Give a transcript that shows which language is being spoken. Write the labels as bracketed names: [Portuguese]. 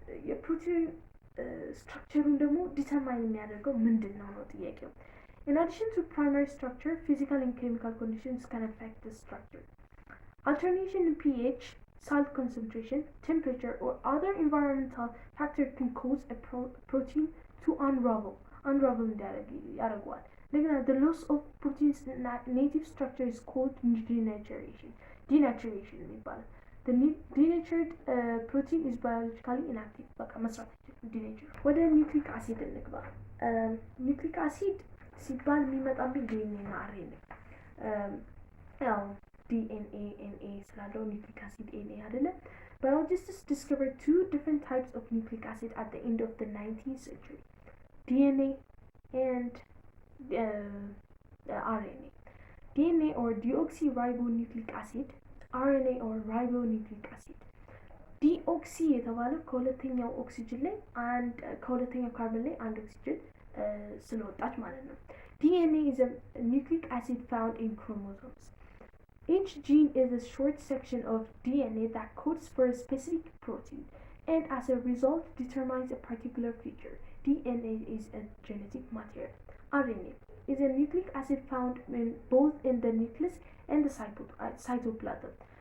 [Amharic] የፕሮቲን [English] structure [Amharic] ደግሞ determine የሚያደርገው ምንድነው ነው ጥያቄው። [English] In addition to primary structure, physical and chemical conditions can affect the structure. Alternation in pH, salt concentration, temperature, or other environmental factors can cause a protein to unravel [Amharic] ያደርገዋል። [English] The loss of protein's native structure is called denaturation [Amharic] የሚባለው [English] The denatured protein is biologically inactive. [Amharic] በቃ መስራት denatured ወደ ኒውክሊክ አሲድ እንግባ። ኒውክሊክ አሲድ ሲባል የሚመጣብኝ ዲኤንኤ እና አርኤንኤ ያው ዲኤንኤ ኤንኤ ስላለው ኒውክሊክ አሲድ ኤንኤ አይደለም። [English] Biologists discovered 2 different types of nucleic acid at the end of the 19th century. DNA and RNA. DNA or deoxyribonucleic acid, RNA or ribonucleic acid. [Amharic] ዲኦክሲ የተባለው ከሁለተኛው ኦክሲጅን ላይ አንድ ከሁለተኛው ካርበን ላይ አንድ ኦክሲጅን ስለወጣች ማለት ነው። [English] DNA is a nucleic acid found in chromosomes. Each gene is a short section of DNA that codes for a specific protein and as a result determines a particular feature. DNA is a genetic material. RNA is a nucleic acid found both in the nucleus and the cytoplasm.